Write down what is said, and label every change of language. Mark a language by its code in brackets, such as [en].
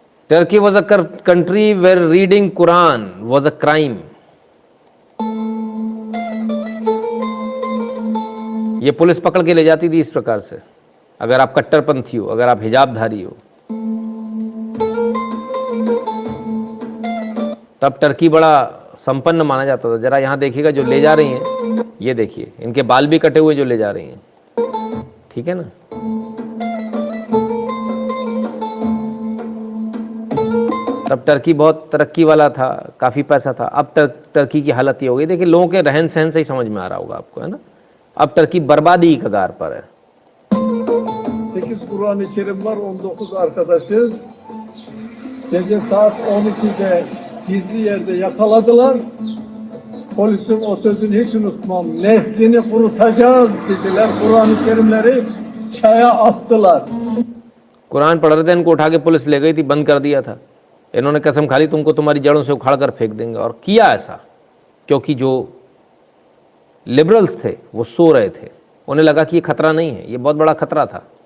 [en] Turkey was a country where reading Quran was a crime. [hi] ये police पकड़ के ले जाती थी इस प्रकार से, अगर आप कट्टरपंथी हो, अगर आप हिजाबधारी हो। तब टर्की बड़ा संपन्न माना जाता था। जरा यहाँ देखिएगा जो ले जा रही हैं, ये देखिए, इनके बाल भी कटे हुए जो ले जा रही हैं, ठीक है ना। तब टर्की बहुत तरक्की वाला था, काफ़ी पैसा था। अब टर्की की हालत ये हो गई। देखिए लोगों के रहन सहन से ही समझ में आ रहा होगा आपको, है ना। अब टर्की बर्बादी की कगार पर है। [tr] 8 Kur'an-ı Kerim var, 19 arkadaşız. gece saat 12'de gizli yerde yakaladılar. Polisim o sözünü hiç unutmam. Neslini kurutacağız dediler. Kur'an-ı Kerimleri çaya attılar. [hi] Quran पढ़ रहे थे, इनको उठा के पुलिस ले गई थी, बंद कर दिया था। इन्होंने कसम खा ली तुमको तुम्हारी जड़ों से उखाड़ कर फेंक देंगे, और किया ऐसा क्योंकि जो लिबरल्स थे वो सो रहे थे, उन्हें लगा कि ये खतरा नहीं है, ये बहुत बड़ा खतरा था।